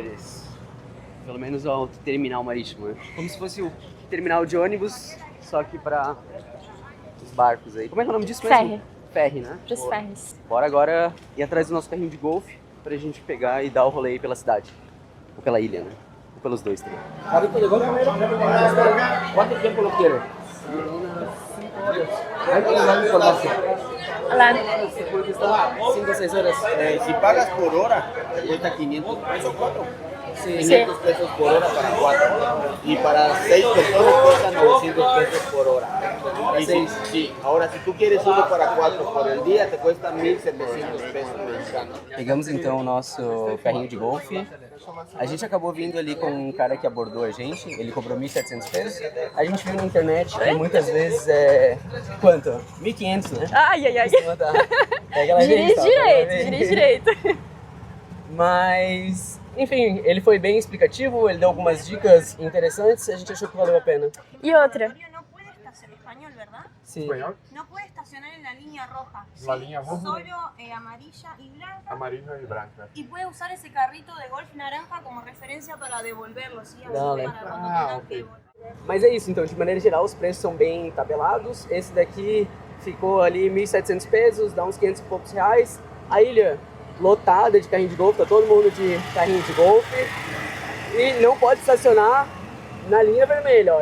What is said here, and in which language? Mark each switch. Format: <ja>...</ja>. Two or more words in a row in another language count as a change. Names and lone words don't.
<pt>Pelo menos ao terminal marítimo, né? Como se fosse o terminal de ônibus, só que para os barcos aí. Como é que é o nome disso mesmo? Ferry. Ferry, né? Pros ferries. Bora agora ir atrás do nosso carrinho de golfe pra gente pegar e dar o rolê aí pela cidade. Ou pela ilha, né? Ou pelos dois também.</pt> <es>¿Carrito de golf? ¿Cuánto tiempo lo quiere?</es> <pt>Lá. 5 ou 6 horas.</pt> <es>Si pagas por hora, cuesta 500 pesos 4.</es> <pt>Sim.</pt> <es>500 pesos por hora para 4. Y para 6 personas cuesta 900 pesos por hora. Y sí, ahora si tú quieres uno para 4 por el día, te cuesta 1.700 pesos mexicanos.</es> <pt>Pegamos então o nosso carrinho de golfe. A gente acabou vindo ali com um cara que abordou a gente, ele cobrou 1.700 pesos. A gente viu na internet que muitas vezes quanto? 1.500, né? Ai. Pega lá, Dirige direito. Mas, enfim, ele foi bem explicativo, ele deu algumas dicas interessantes, a gente achou que valeu a pena. E outra,</pt> <es>No puede estacionar, español, ¿verdad?</es> <pt>Sim.</pt> <es>No puede estacionar en la línea roja. La línea roja. Solo amarilla y blanca. Amarilla y blanca. Y puede usar ese carrito de golf naranja como referencia para devolverlo, ¿sí? Así Dale. para cuando tengan que volver.</es> <pt>Mas é isso, então, de maneira geral, os preços são bem tabelados. Esse daqui ficou ali 1.700 pesos, dá uns 500 e poucos reais. A ilha lotada de carrinho de golfe, tá todo mundo de carrinho de golfe. E não pode estacionar na linha vermelha, ó.</pt>